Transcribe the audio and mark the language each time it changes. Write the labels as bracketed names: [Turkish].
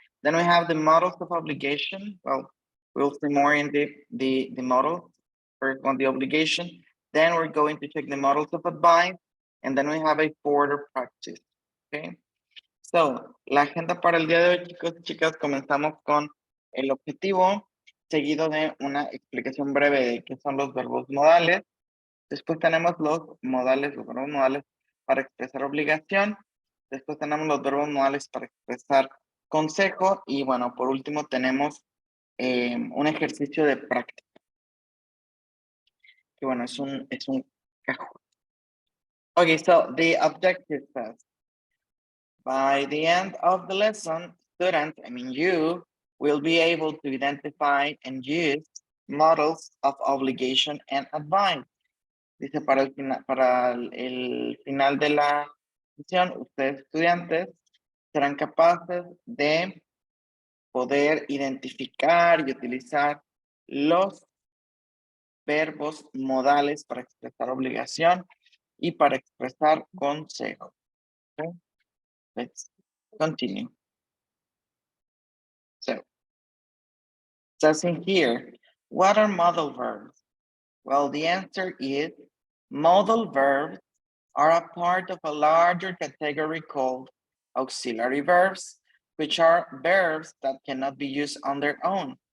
[English] Then we have the models of obligation. Well, we'll see more in the models. First on the obligation. Then we're going to check the models of advice. And then we have a further practice. Okay. [Spanish] So, la agenda para el día de hoy, chicos y chicas, comenzamos con el objetivo, seguido de una explicación breve de qué son los verbos modales. Después tenemos los verbos modales para expresar obligación. Después tenemos los verbos modales para expresar consejo. Y bueno, por último tenemos un ejercicio de práctica. Que bueno, es un cajón. [English] Okay, so the objective says, by the end of the lesson, students, you, will be able to identify and use models of obligation and advice. [Spanish] Dice, para el final de la sesión, ustedes estudiantes serán capaces de poder identificar y utilizar los verbos modales para expresar obligación y para expresar consejo. [English] Okay? Let's continue. So, it says in here, what are modal verbs? Well, the answer is modal verbs are a part of a larger category called auxiliary verbs, which are verbs that cannot be used on their own.